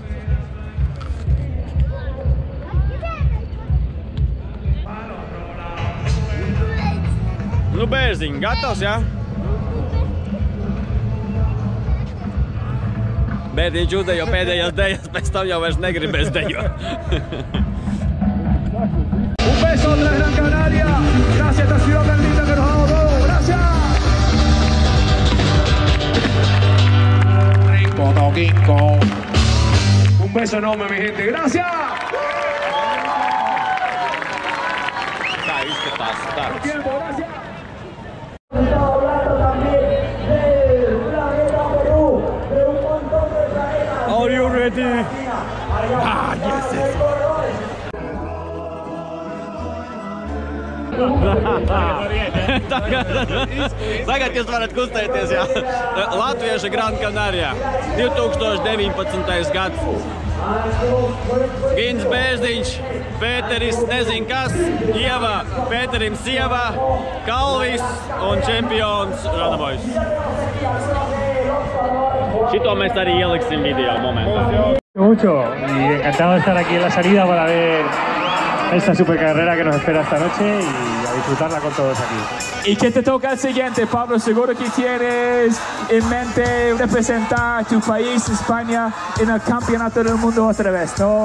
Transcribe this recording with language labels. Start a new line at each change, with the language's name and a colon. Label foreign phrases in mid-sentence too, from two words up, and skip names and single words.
Latvian: Nu, Bērziņ, gatavs, jā? Bērziņš uzdejo pēdējās dejas, pēc tam jau vairs negribēs dejot.
Spanish: Un beso de la Gran Canaria. Gracias a esta ciudad tan linda que nos ha dado todo. Gracias. Rico Toquinco. Un beso enorme, mi gente. Gracias.
Latvian: Tā izskatās starts.
Spanish: Tiempo, gracias.
English: Are you ready? Ah, yes, yes.
Latvian: Tagad jūs varat kustēties, jā. Latvieša Gran Canaria, 2019. gads. Gins Bērziņš, Pēteris nezin kas, Ieva, Pēterim sieva, Kalvis un čempions Ranabojs. Šito mēs arī ieliksim video momentā.
Spanish: Mucho y encantado de estar aquí en la salida para ver esta supercarrera que nos espera esta noche y a disfrutarla con todos aquí. ¿Y qué te toca el siguiente, Pablo? Seguro que tienes en mente representar tu país, España, en el Campeonato del Mundo otra vez, ¿no?